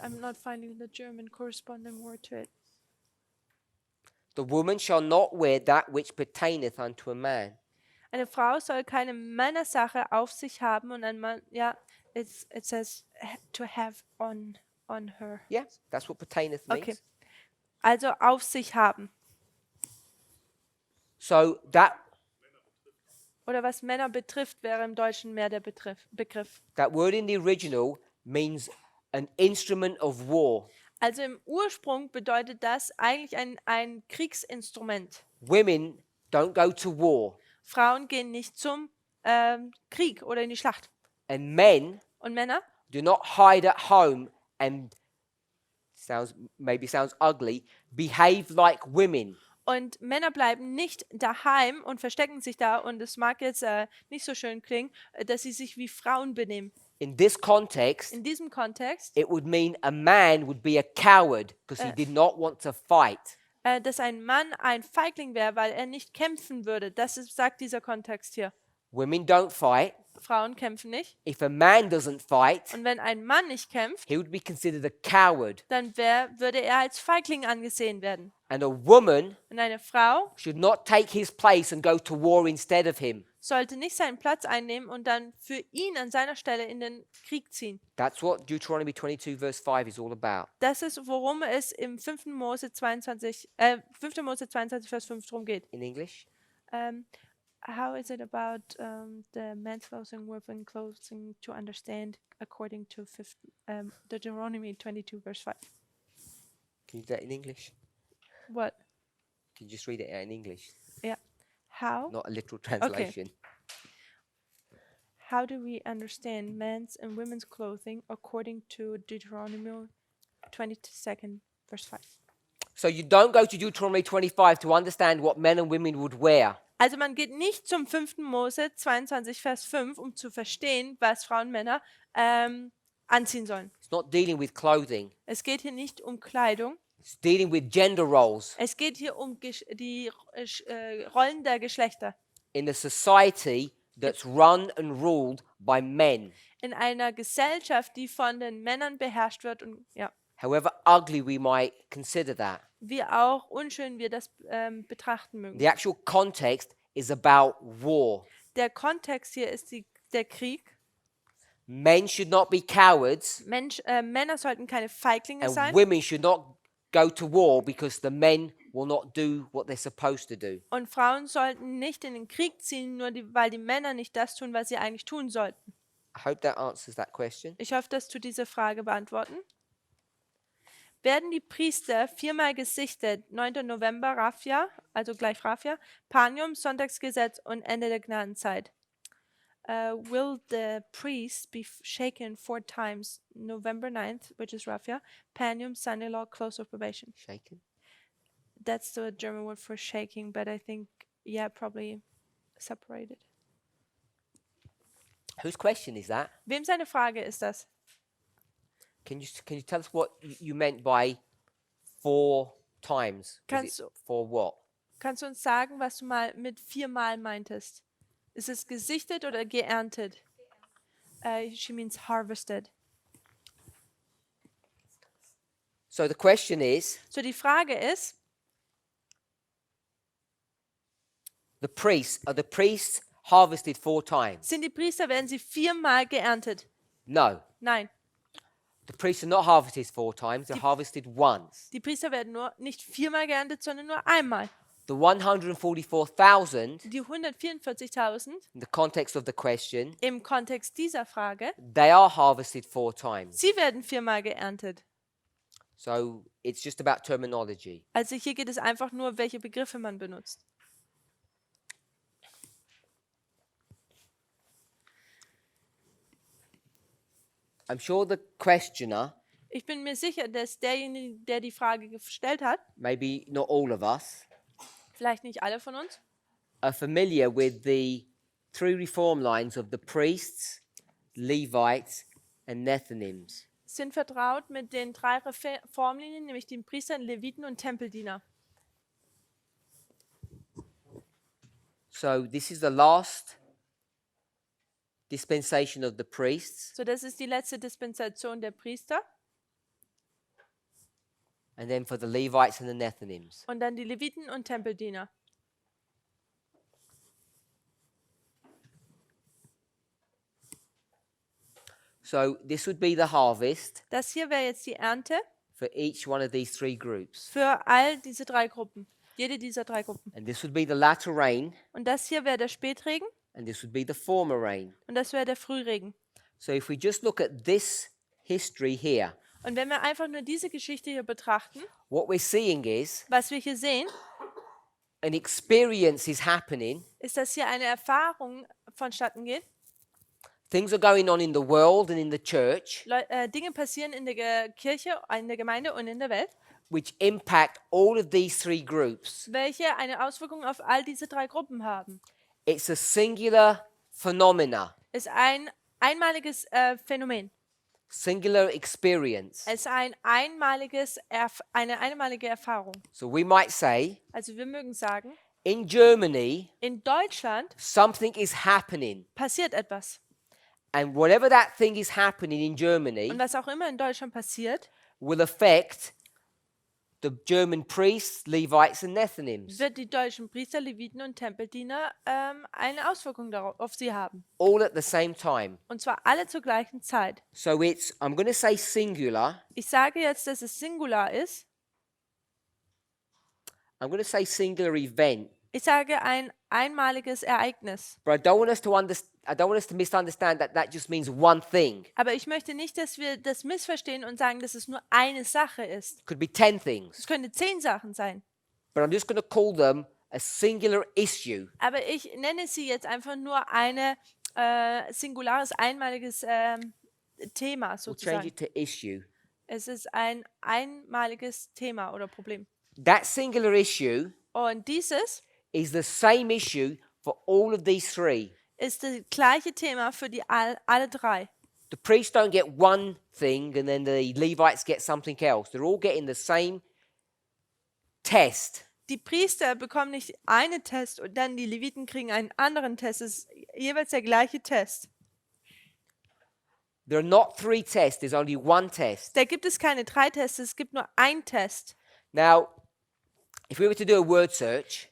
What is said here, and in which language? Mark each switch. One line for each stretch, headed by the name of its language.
English: I'm not finding the German corresponding word to it. The woman shall not wear that which pertaineth unto a man.
German: Eine Frau soll keine Männersache auf sich haben und ein Mann, ja,
English: it says to have on her. Yeah, that's what pertaineth means.
German: Okay. Also auf sich haben.
English: So that
German: Oder was Männer betrifft, wäre im Deutschen mehr der Begriff.
English: word in the original means an instrument of war.
German: Also im Ursprung bedeutet das eigentlich ein Kriegsinstrument.
English: Women don't go to war,
German: Frauen gehen nicht zum Krieg oder in die Schlacht.
English: and men
German: Und Männer
English: do not hide at home and maybe sounds ugly, behave like women.
German: Und Männer bleiben nicht daheim und verstecken sich da und es mag jetzt nicht so schön klingen, dass sie sich wie Frauen benehmen.
English: In this context,
German: In diesem Kontext,
English: it would mean a man would be a coward because he did not want to fight.
German: dass ein Mann ein Feigling wäre, weil er nicht kämpfen würde. Sagt dieser Kontext hier.
English: Women don't fight.
German: Frauen kämpfen nicht.
English: If a man doesn't fight,
German: Und wenn ein Mann nicht kämpft,
English: he would be considered a coward.
German: dann würde er als Feigling angesehen werden.
English: And a woman
German: Und eine Frau
English: should not take his place and go to war instead of him.
German: sollte nicht seinen Platz einnehmen und dann für ihn an seiner Stelle in den Krieg ziehen.
English: That's what Deuteronomy 22 verse 5 is all about.
German: Das ist, worum es im 5. Mose 22, Vers 5 drum geht.
English: In English? How is it about the man's clothing, women's clothing to understand according to Deuteronomy 22 verse 5? Can you do that in English? What? Can you just read it out in English? Yeah. How? Not a literal translation. How do we understand men's and women's clothing according to Deuteronomy 22 verse 5? So you don't go to Deuteronomy 25 to understand what men and women would wear.
German: Also man geht nicht zum 5. Mose 22 Vers 5, um zu verstehen, was Frauen und Männer anziehen sollen.
English: It's not dealing with clothing.
German: Es geht hier nicht um Kleidung.
English: It's dealing with gender roles
German: Es geht hier um die Rollen der Geschlechter.
English: in a society that's run and ruled by men.
German: In einer Gesellschaft, die von den Männern beherrscht wird und ja,
English: However ugly we might consider that.
German: wie auch unschön wir das betrachten mögen.
English: The actual context is about war.
German: Der Kontext hier ist der Krieg.
English: Men should not be cowards,
German: Männer sollten keine Feiglinge
English: and
German: sein
English: women should not go to war because the men will not do what they're supposed to do.
German: und Frauen sollten nicht in den Krieg ziehen, nur weil die Männer nicht das tun, was sie eigentlich tun sollten.
English: I hope that answers that question.
German: Ich hoffe, dass du diese Frage beantworten. Werden die Priester 4-mal gesichtet, 9. November, Raffia, also gleich Raffia, Panium, Sonntagsgesetz und Ende der Gnadenzeit.
English: Will the priest be shaken 4 times, November 9th, which is Raffia, Panium, Sunday law, close of probation? Shaken. That's the German word for shaking, but I think, yeah, probably separated. Whose question is that?
German: Wem seine Frage ist das?
English: Can you tell us what you meant by 4 times?
German: Was Kannst
English: it
German: du-
English: for what?
German: Kannst du uns sagen, was du mal mit 4-mal meintest? Ist es gesichtet oder geerntet?
English: She means harvested. So the question is,
German: So die Frage ist,
English: are the priests harvested 4 times?
German: werden sie 4-mal geerntet?
English: No.
German: Nein,
English: The priests are not harvested 4 times, they're harvested once.
German: die Priester werden nicht 4-mal geerntet, sondern nur einmal.
English: The 144,000,
German: Die 144.000
English: in the context of the question,
German: im Kontext dieser Frage,
English: they are harvested 4 times.
German: sie werden 4-mal geerntet.
English: So it's just about terminology.
German: Also hier geht es einfach nur, welche Begriffe man benutzt.
English: I'm sure the questioner,
German: Ich bin mir sicher, dass derjenige, der die Frage gestellt hat,
English: maybe not all of us,
German: vielleicht nicht alle von uns,
English: are familiar with the 3 reform lines of the priests, Levites, and Nethinims.
German: sind vertraut mit den 3 Reformlinien, nämlich den Priestern, Leviten und Tempeldiener.
English: So this is the last dispensation of the priests,
German: So, das ist die letzte Dispensation der Priester
English: and then for the Levites and the Nethinims.
German: und dann die Leviten und Tempeldiener.
English: So this would be the harvest
German: Das hier wäre jetzt die Ernte
English: for each one of these 3 groups.
German: für all diese 3 Gruppen. Jede dieser 3 Gruppen.
English: And this would be the latter rain,
German: Und das hier wäre der Spätregen
English: and this would be the former rain.
German: und das wäre der Frühregen.
English: So if we just look at this history here,
German: Und wenn wir einfach nur diese Geschichte hier betrachten,
English: what we're seeing is
German: was wir hier sehen,
English: an experience is happening.
German: ist, dass hier eine Erfahrung vonstatten geht.
English: Things are going on in the world and in the church
German: Dinge passieren in der Kirche, in der Gemeinde und in der Welt,
English: which impact all of these 3 groups.
German: welche eine Auswirkung auf all diese 3 Gruppen haben.
English: It's a singular phenomena,
German: Ist ein einmaliges Phänomen.
English: singular experience.
German: Es ist eine einmalige Erfahrung.
English: So we might say
German: Also wir mögen sagen,
English: In Germany,
German: In Deutschland
English: something is happening.
German: passiert etwas.
English: And whatever that thing is happening in Germany
German: Und was auch immer in Deutschland passiert,
English: will affect the German priests, Levites, and Nethinims,
German: wird die deutschen Priester, Leviten und Tempeldiener eine Auswirkung darauf, auf sie haben.
English: all at the same time.
German: Und zwar alle zur gleichen Zeit.
English: So I'm going to say singular.
German: Ich sage jetzt, dass es Singular ist.
English: I'm going to say singular event.
German: Ich sage ein einmaliges Ereignis.
English: But I don't want us to misunderstand that just means one thing.
German: Aber ich möchte nicht, dass wir das missverstehen und sagen, dass es nur eine Sache ist.
English: It could be 10 things.
German: Es könnte 10 Sachen sein.
English: But I'm just going to call them a singular issue.
German: Aber ich nenne sie jetzt einfach nur eine singulares, einmaliges Thema
English: We'll change
German: sozusagen.
English: it to issue.
German: Es ist ein einmaliges Thema oder Problem.
English: That singular issue
German: Und dieses
English: is the same issue for all of these three.
German: ist das gleiche Thema für die alle drei.
English: The priests don't get one thing and then the Levites get something else. They're all getting the same test.
German: Die Priester bekommen nicht einen Test und dann die Leviten kriegen einen anderen Test. Es ist jeweils der gleiche Test.
English: There are not 3 tests, there's only one test.
German: Da gibt es keine 3 Tests, es gibt nur einen Test.
English: Now, if we were to do a word search